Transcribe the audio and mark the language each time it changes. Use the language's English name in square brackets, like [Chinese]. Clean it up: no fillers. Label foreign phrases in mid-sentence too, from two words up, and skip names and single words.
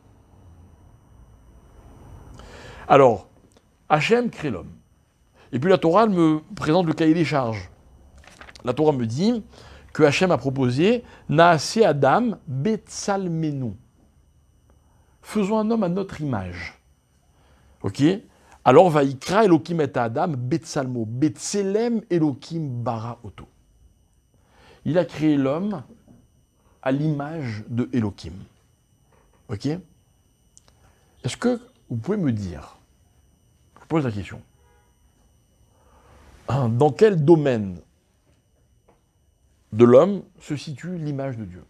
[French] Alors, Hachem crée l'homme. Et puis la Torah, elle me présente le cahier des charges. La Torah me dit que Hachem a proposé [Hebrew] נעשה אדם בצלמנו. [French] Faisons un homme à notre image. Ok? Alors, [Hebrew] ויברא אלוקים את אדם בצלמו. בצלם אלוקים ברא אותו. [French] Il a créé l'homme à l'image de Elokim. Ok? Est-ce que vous pouvez me dire, je pose la question, dans quel domaine de l'homme se situe l'image de Dieu?